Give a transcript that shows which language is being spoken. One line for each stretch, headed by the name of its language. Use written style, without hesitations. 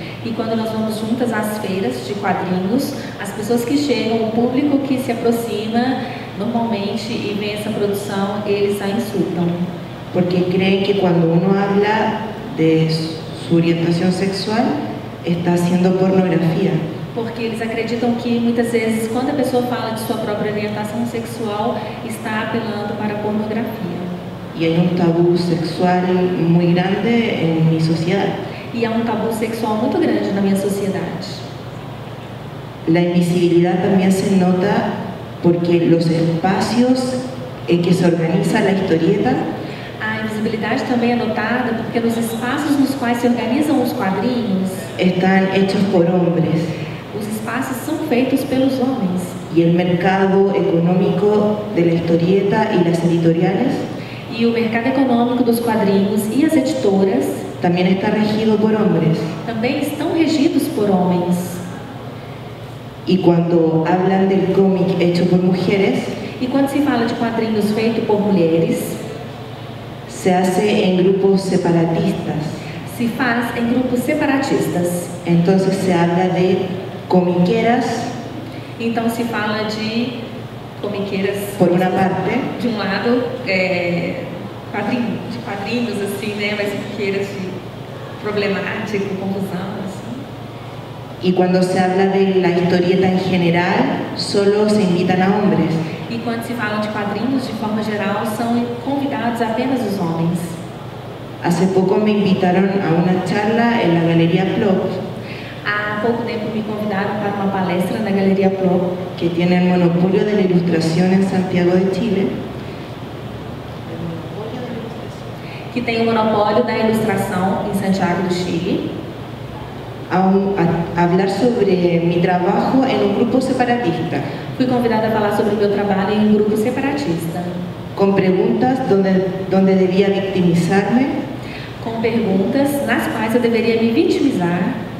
Portuguese: E quando nós vamos juntas às feiras de quadrinhos, as pessoas que chegam, o público que se aproxima normalmente e vê essa produção, eles a insultam.
Spanish: Porque creen que cuando uno habla de su orientación sexual, está haciendo pornografía.
Portuguese: Porque eles acreditam que muitas vezes, quando a pessoa fala de sua própria orientação sexual, está apelando para a pornografia.
Spanish: Y hay un tabú sexual muy grande en mi sociedad.
Portuguese: E há um tabu sexual muito grande na minha sociedade.
Spanish: La invisibilidad también se nota porque los espacios en que se organiza la historieta
Portuguese: A invisibilidade também é notada porque nos espaços nos quais se organizam os quadrinhos,
Spanish: están hechos por hombres
Portuguese: os espaços são feitos pelos homens.
Spanish: y el mercado económico de la historieta y las editoriales
Portuguese: E o mercado econômico dos quadrinhos e as editoras
Spanish: también está regido por hombres.
Portuguese: também estão regidos por homens.
Spanish: Y cuando hablan del cómic hecho por mujeres,
Portuguese: E quando se fala de quadrinhos feitos por mulheres,
Spanish: se hace en grupos separatistas.
Portuguese: se faz em grupos separatistas.
Spanish: Entonces se habla de comiqueras
Portuguese: Então se fala de comiqueiras,
Spanish: por una parte
Portuguese: de um lado, de quadrinhos assim, né, mas comiqueiras de problemática, confusão, assim.
Spanish: y cuando se habla de la historieta en general, solo se invitan a hombres.
Portuguese: E quando se fala de quadrinhos, de forma geral, são convidados apenas os homens.
Spanish: Hace poco me invitaron a una charla en la Galería Plop,
Portuguese: Há pouco tempo me convidaram para uma palestra na Galeria Pro,
Spanish: que tiene el monopolio de la ilustración en Santiago de Chile,
Portuguese: que tem o monopólio da ilustração em Santiago do Chile,
Spanish: a hablar sobre mi trabajo en un grupo separatista,
Portuguese: fui convidada a falar sobre o meu trabalho em um grupo separatista,
Spanish: con preguntas donde debía victimizarme
Portuguese: com perguntas nas quais eu deveria me vitimizar